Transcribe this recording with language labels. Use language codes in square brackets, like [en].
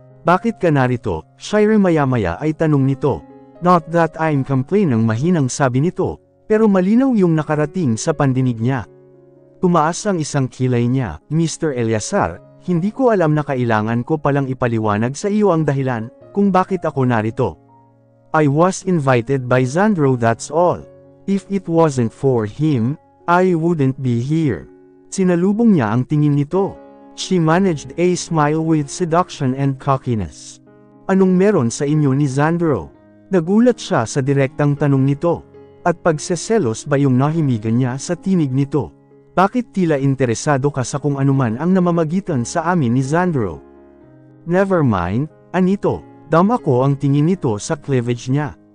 [tl] Bakit ka narito? Shira, maya-maya ay tanong nito. [en] Not that I'm complaining, [tl] mahinang sabi nito, pero malinaw yung nakarating sa pandinig niya. Tumaas ang isang kilay niya. Mr. Eleazar, hindi ko alam na kailangan ko palang ipaliwanag sa iyo ang dahilan kung bakit ako narito. [en] I was invited by Xandro, that's all. If it wasn't for him, I wouldn't be here. [tl] Sinalubong niya ang tingin nito. [en] She managed a smile with seduction and cockiness. [tl] Anong meron sa inyo ni Xandro? Nagulat siya sa direktang tanong nito. At pagseselos ba yung nahimigan niya sa tinig nito? Bakit tila interesado ka sa kung anuman ang namamagitan sa amin ni Xandro? [en] Never mind, [tl] anito, dama ko ang tingin nito sa cleavage niya.